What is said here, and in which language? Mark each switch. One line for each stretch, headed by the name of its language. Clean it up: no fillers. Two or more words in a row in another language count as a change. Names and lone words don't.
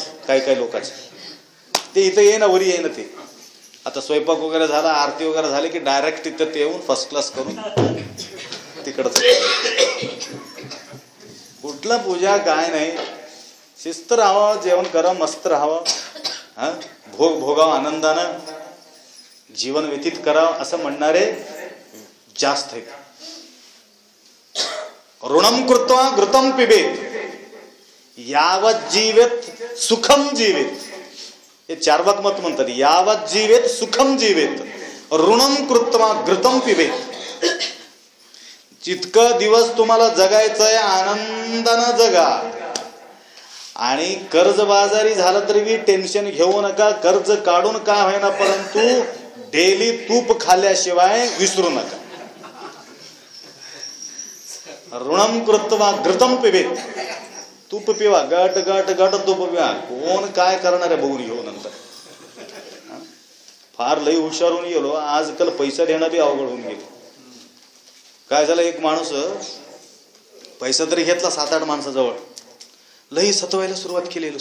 Marathi: काय काय लोकांचे ते इथं ये ना, वरी ये ना. ते आता स्वयंपाक वगैरे झाला, आरती वगैरे झाली की डायरेक्ट तिथं ते येऊन
English: first class
Marathi: करून तिकडच. कुठला पूजा काय नाही, शिस्त राहावं, जेवण करा, मस्त राहावं, हा भोग भोगावं, आनंदानं जीवन व्यतीत करावं, असं म्हणणारे जास्त आहेत.
Sanskrit: ऋणम कृत्वा घृतम पिबेत, यावत जीवेत सुखम जीवेत.
Marathi: हे चार्वाक मत म्हणतात,
Sanskrit: यावत जीवेत सुखम जीवेत, ऋणम कृत्वा घृतम पिबेत.
Marathi: जितकं दिवस तुम्हाला जगायचंय आनंदानं जगा, आणि कर्जबाजारी झालं तरी टेन्शन घेऊ नका. कर्ज काढून काय होईना, परंतु डेली तूप खाल्ल्याशिवाय विसरू नका.
Sanskrit: ऋणम कृत्वा घृतम पिबेत,
Marathi: तूप पिवा, गट गट गट तूप पिवा. कोण काय करणार आहे बघून घेऊ नंतर. फार लई हुशार होऊन गेलो आजकाल, पैसा देणं बी अवघड होऊन गेलो. काय झालं, एक माणूस पैसा तरी घेतला 7-8 माणसाजवळ, लई सतवायला सुरुवात केली.